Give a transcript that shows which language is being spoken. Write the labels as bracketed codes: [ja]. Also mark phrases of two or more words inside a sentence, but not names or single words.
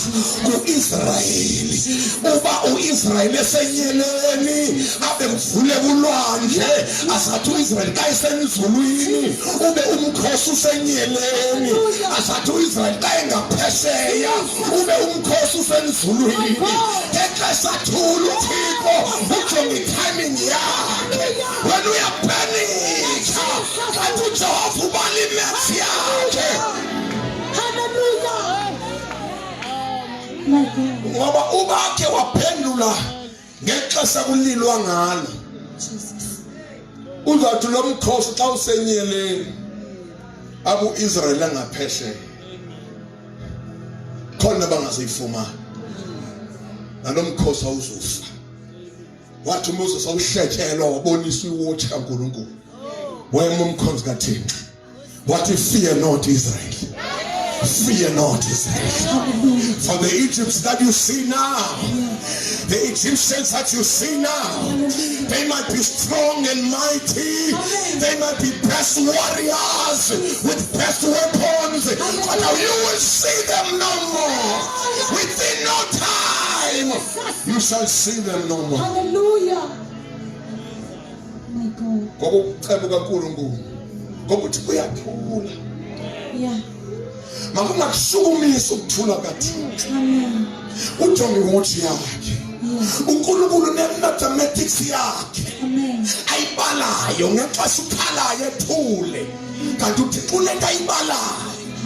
[xh] kuIsrayeli uba uIsrayeli esenyeleni abe mvule kulwandle asathi uIsrayeli xa esenzulwini ube umkhosi usenyeleni asathi uIsrayeli xa engaphesheya ube umkhosi usenzulwini exesha thula uThixo ujonge timing yakhe wena uyapanika kanti uJehova ubala imax yakhe. [en] Hallelujah. My God. [xh] Ngoba ubakhe waphendula ngexesha kulilwa ngalo. Jesus. Uzathi lo mkhosi xa usenyeleni abu Israel angaphesheya khona bangazifumana nalo mkhosi awuzufa. Wathi uMoses awuhlekelwa wabonisa iwatch kaNkulunkulu wema umkhonzi kaThixo wathi [en] fear not Israel. Fear not Israel. For the Egypts that you see now, the Egyptians that you see now, they might be strong and mighty, they might be best warriors with best weapons, but now you will see them no more. Within no time, you shall see them no more. Hallelujah. My God. [xh] Ngokuceba kaNkulunkulu ngokuthi kuyathula. Yeah. Makungakushukumisa ukuthula kaThixo. Amen. Ujonge iwatch yakhe. uNkulunkulu ne-mathematics yakhe Amen. ayibalayo ngexesha ukhalayo ethule kanti uThixo unento ayibalayo.